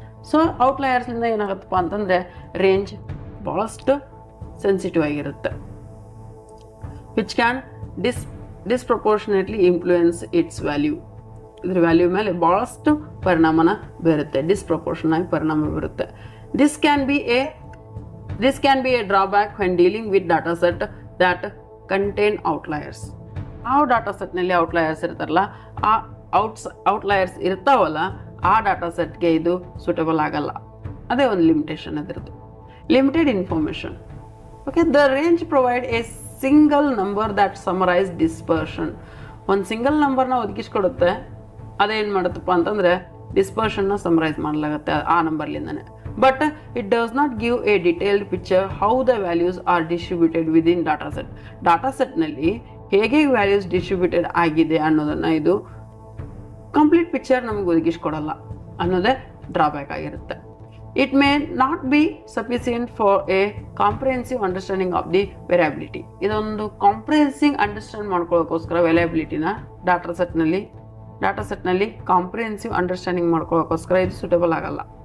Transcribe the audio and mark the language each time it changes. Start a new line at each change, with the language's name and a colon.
Kannada: So ಔಟ್ಲಯರ್ಸ್ಲಿಂದ ಏನಾಗುತ್ತಪ್ಪ ಅಂತಂದರೆ range ಭಾಳಷ್ಟು sensitive ಆಗಿರುತ್ತೆ.
English: Which can disproportionately influence its value.
Kannada: ಇದ್ರ ವ್ಯಾಲ್ಯೂ ಮೇಲೆ ಭಾಳಷ್ಟು ಪರಿಣಾಮನ ಬೀರುತ್ತೆ, ಡಿಸ್ಪ್ರಪೋರ್ಷನ್ ಆಗಿ ಪರಿಣಾಮ ಬೀರುತ್ತೆ.
English: This can be a drawback when dealing with data set that contain outliers.
Kannada: ಆ ಡಾಟಾ ಸೆಟ್ನಲ್ಲಿ ಔಟ್ಲಯರ್ಸ್ ಇರ್ತಾರಲ್ಲ, ಆ ಔಟ್ಲಯರ್ಸ್ ಇರ್ತಾವಲ್ಲ, ಆ ಡಾಟಾ ಸೆಟ್ಗೆ ಇದು ಸೂಟಬಲ್ ಆಗಲ್ಲ. ಅದೇ ಒಂದು limitation ಅದಿರೋದು.
English: Limited information. Okay, the range provide a single number that summarise dispersion.
Kannada: ಒಂದು ಸಿಂಗಲ್ ನಂಬರ್ನ ಒದಗಿಸ್ಕೊಡುತ್ತೆ. ಅದೇನು ಮಾಡುತ್ತಪ್ಪ ಅಂತಂದರೆ ಡಿಸ್ಪರ್ಷನ್ನ ಸಮರೈಸ್ ಮಾಡಲಾಗುತ್ತೆ ಆ ನಂಬರ್ಲಿಂದನೇ.
English: but it does not give a detailed picture how the values are distributed within dataset.
Kannada: ಡಾಟಾಸೆಟ್ನಲ್ಲಿ ಹೇಗೆ ವ್ಯಾಲ್ಯೂಸ್ ಡಿಸ್ಟ್ರಿಬ್ಯೂಟೆಡ್ ಆಗಿದೆ ಅನ್ನೋದನ್ನು ಇದು ಕಂಪ್ಲೀಟ್ ಪಿಕ್ಚರ್ ನಮಗೆ ಒದಗಿಸ್ಕೊಡಲ್ಲ ಅನ್ನೋದೇ ಡ್ರಾಬ್ಯಾಕ್ ಆಗಿರುತ್ತೆ.
English: It may not be sufficient for a comprehensive understanding of the variability.
Kannada: ಇದೊಂದು comprehensive understand ಮಾಡ್ಕೊಳ್ಳೋಕ್ಕೋಸ್ಕರ ವೇರಿಯಬಿಲಿಟಿನ ಡಾಟಾಸೆಟ್ನಲ್ಲಿ comprehensive understanding ಮಾಡ್ಕೊಳ್ಳೋಕ್ಕೋಸ್ಕರ ಇದು suitable ಆಗಲ್ಲ.